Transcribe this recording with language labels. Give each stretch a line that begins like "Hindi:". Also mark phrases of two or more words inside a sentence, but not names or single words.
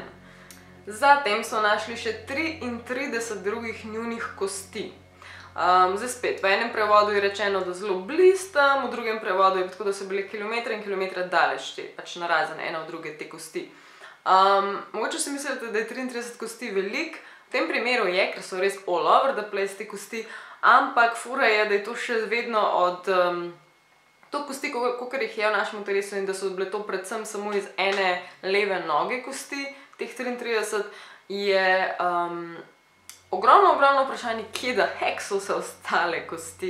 Slovenian: Zatem so našli še 33 drugih njunih kosti. Zdaj spet, v enem prevodu je rečeno, da zelo bliz tam, v drugem prevodu je tako, da so bile kilometre in kilometre daleč te, pač narazen ena od druge te kosti. Mogoče si mislite, da je 33 kosti velik, v tem primeru je, ker so res
English: all over the place
Slovenian: te kosti, ampak fura je, da je to še vedno od to kosti, kakor jih je v našem telesu in da so bile to predvsem samo iz ene leve noge kosti, teh 33 je ogromno vprašanje, kje da heck so se ostale kosti.